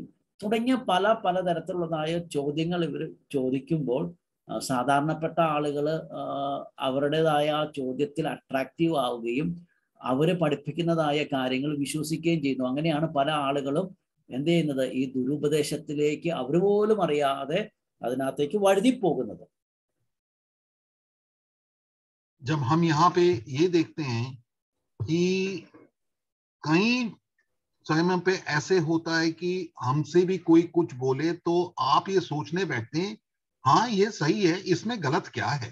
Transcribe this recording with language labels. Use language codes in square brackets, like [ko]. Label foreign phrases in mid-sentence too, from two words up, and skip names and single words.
[ml] തുടങ്ങിയ പലതരത്തിലുള്ളതായ ചോദ്യങ്ങൾ ഇവർ ചോദിക്കുമ്പോൾ സാധാരണപ്പെട്ട ആളുകൾ അവരുടേതായ ആ ചോദ്യത്തിൽ അട്രാക്റ്റീവ് ആവുകയും അവര് പഠിപ്പിക്കുന്നതായ കാര്യങ്ങൾ വിശ്വസിക്കുകയും ചെയ്യുന്നു. അങ്ങനെയാണ് പല ആളുകളും എന്ത് ചെയ്യുന്നത്, ഈ ദുരുപദേശത്തിലേക്ക് അവർ പോലും അറിയാതെ അതിനകത്തേക്ക് വഴുതിപ്പോകുന്നത്. [hi] जब हम यहाँ पे ये देखते हैं कि कई समय पे ऐसे होता है कि हमसे भी कोई कुछ बोले तो आप ये सोचने बैठते हैं, हाँ ये सही है, इसमें गलत क्या है।